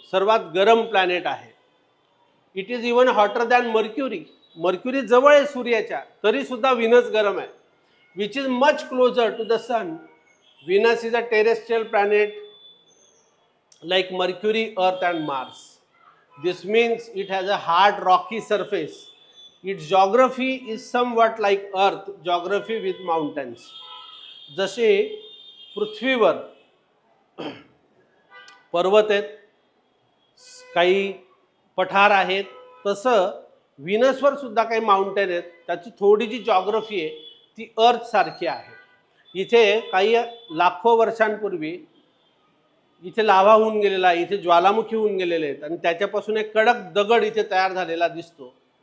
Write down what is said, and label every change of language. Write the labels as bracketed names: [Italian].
[Marathi] सर्वात गरम प्लॅनेट आहे. [English] It is even hotter than Mercury. [Marathi] Mercury जवळ आहे सूर्याच्या, तरी सुद्धा व्हीनस गरम आहे. [English] Which is much closer to the sun. Venus is a terrestrial planet like Mercury, Earth and Mars. This means it has a hard rocky surface. Its geography is somewhat like Earth geography with mountains. [Marathi] जसे पृथ्वीवर पर्वत आहेत, काही पठार आहेत, तसं व्हीनसवर सुद्धा काही माउंटेन आहेत. त्याची थोडी जी जॉग्रफी आहे ती अर्थ सारखी आहे. इथे काही लाखो वर्षांपूर्वी इथे लाव्हा होऊन गेलेला आहे, इथे ज्वालामुखी होऊन गेलेले आहेत आणि त्याच्यापासून एक कडक दगड इथे तयार झालेला दिसतो.